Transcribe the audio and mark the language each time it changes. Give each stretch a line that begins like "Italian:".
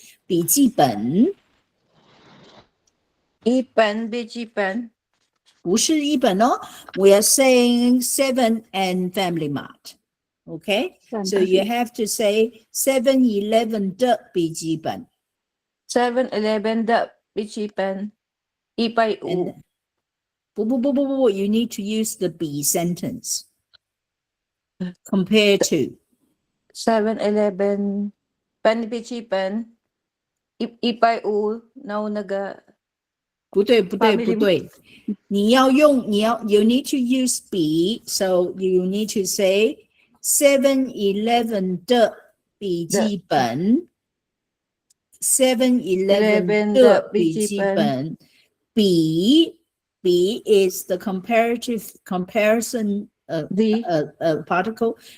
Chinese: 笔记本。一本笔记本。不是一本哦。
English: We are saying 7 and Family Mart. Okay, so you have to say 7-Eleven
Chinese: 的笔记本。 7-Eleven 的笔记本150。
English: 不， you need to use the be sentence. Compare to
Chinese: 7-Eleven 笔记本150，然后那个不对，你要
English: you need to use be, so you need to say 7-Eleven
Chinese: 的笔记本。 7-Eleven 的笔记本。
English: be is the comparative comparison particle.